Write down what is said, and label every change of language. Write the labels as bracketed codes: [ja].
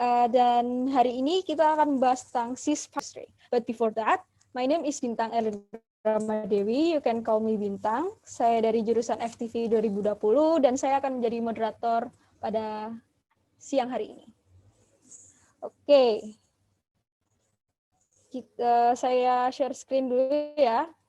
[id] Dan hari ini kita akan membahas tentang CIS. [en] But before that, my name is Bintang Ramaddewi. You can call me Bintang. [id] Saya dari jurusan FTV 2020 dan saya akan menjadi moderator pada siang hari ini. Oke. Saya share screen dulu ya.